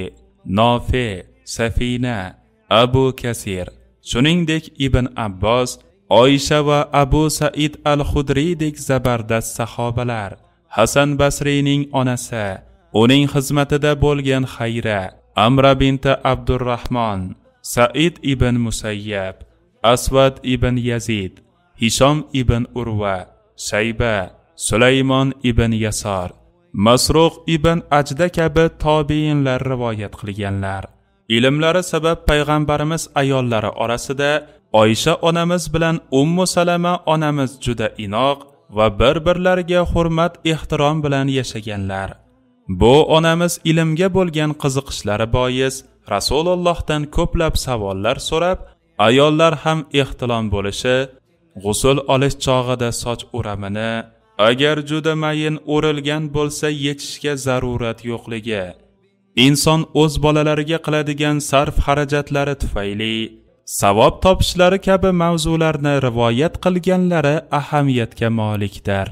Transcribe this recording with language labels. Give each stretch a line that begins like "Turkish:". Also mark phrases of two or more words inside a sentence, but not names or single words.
Uzbek: Nofi, Safina, Abu Kasir, shuningdek Ibn Abbos, Oysha va Abu Said al-Xudriydek zabardast sahobalar, Hasan Basriyning onasi, uning xizmatida bo'lgan Xayra, Amra binti Abdurrahmon, Said ibn Musayyab, Aswad ibn Yazid, Hishom ibn Urva, Shayba, Sulaymon ibn Yasar, Masruq ibn Ajda kabi tobiinlar rivoyat qilganlar. Ilmlari sabab payg'ambarimiz ayollari orasida Oysha onamiz bilan Ummu Salama onamiz juda inoq va bir-birlariga hurmat ehtirom bilan yashaganlar. Bu onamiz ilmga bo'lgan qiziqishlari bois Rasulullohdan ko'plab savollar so'rab, ayollar ham ehtilom bo'lishi, g'usul olish chog'ida soch o'ramini agar juda mayin o'rilgan bo'lsa yechishga zarurat yo'qligi, inson o'z bolalariga qiladigan sarf xarajatlari tufayli savob topishlari kabi mavzularni rivoyat qilganlari ahamiyatga molikdir.